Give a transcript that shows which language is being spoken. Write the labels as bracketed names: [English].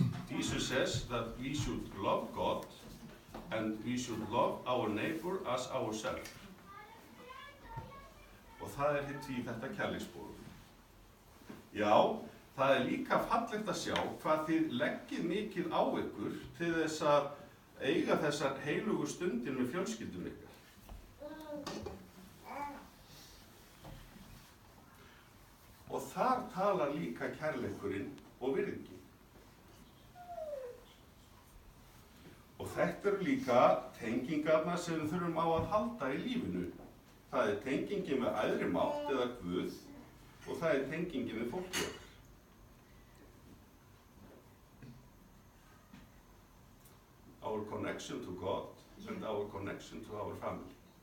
[English] Jesus says that we should love God and we should love our neighbor as ourselves. [Icelandic] Og það hitt í þetta kærleiksboð. Já, það líka fallegt að sjá hvað þið leggið mikið á ykkur til þess að eiga þessar heilugu stundir með fjölskyldum ykkar. Og þar talar líka kærleikurinn og virðingin. Og þetta eru líka tengingarnar sem við þurfum á að halda í lífinu. Það er tengingin með æðri mátt eða Guð og það er tengingin með fólkið okkar. [English] Our connection to God and our connection to our family.